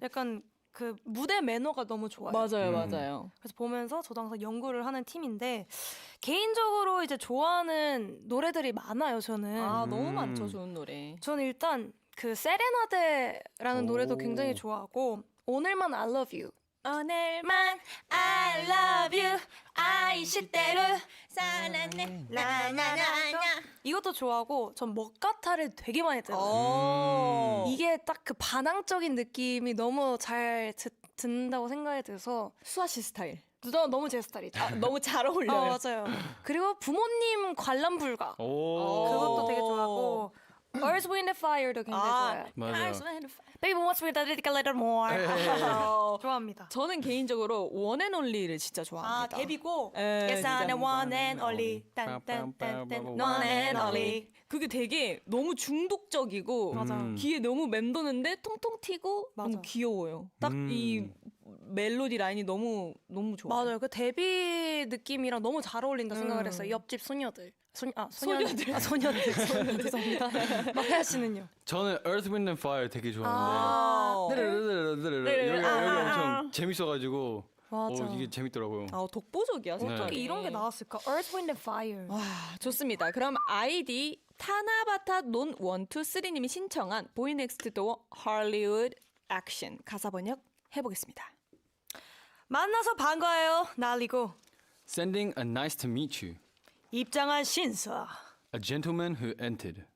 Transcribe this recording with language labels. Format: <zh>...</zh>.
<ko>약간 그 무대 매너가 너무 좋아요. 맞아요, 맞아요. 그래서 보면서 저도 항상 연구를 하는 팀인데 개인적으로 이제 좋아하는 노래들이 많아요. 저는. 아, 너무 많죠, 좋은 노래. 저는 일단 그 세레나데라는 노래도 굉장히 좋아하고 오늘만 I love you. 오늘만 I love you. 아이시대로 사랑해 나나나나 이것도 좋아하고 전 먹가타를 되게 많이 들어요. 이게 딱 그 반항적인 느낌이 너무 잘 듣는다고 생각이 들어서 수아 씨 스타일. 너무 제 스타일이죠. 너무 잘 어울려요. 맞아요. 그리고 부모님 관람 불가 오. 그것도 되게 좋아하고 Earth, Wind and Fire도 굉장히 좋아요. 맞아요.</ko> <en>Baby wants me to little little more.</en> <ko>좋아합니다. 저는 개인적으로 원 앤 올리를 진짜 좋아합니다. 데뷔고 예,</ko> <en>Yes, I'm the one and only 딴딴딴딴 one and only.</en> <ko>그게 되게 너무 중독적이고 맞아. 귀에 너무 맴도는데 통통 튀고 맞아. 너무 귀여워요. 딱 이 멜로디 라인이 너무 좋아요. 맞아요. 그 데뷔 느낌이랑 너무 잘 어울린다 생각을 했어요. 옆집 소녀들. 소녀들. 죄송합니다. 마야 씨는요? 저는 Earth, Wind and Fire 되게 좋아하는데 아, 여기 엄청 재밌어가지고 맞아. 이게 재밌더라고요. 아, 독보적이야. 네. 어떻게 이런 게 나왔을까?</ko> <en>Earth, Wind and Fire.</en> <ko>와, 좋습니다. 그럼 아이디 타나바타 논 1, 2, 3님이 신청한 보이넥스트 도어 할리우드 액션 가사 번역 해보겠습니다. 만나서 반가워요. 날리고</ko> <en>Sending a nice to meet you.</en> <ko>입장한 신사.</ko> <en>A gentleman who entered.</en>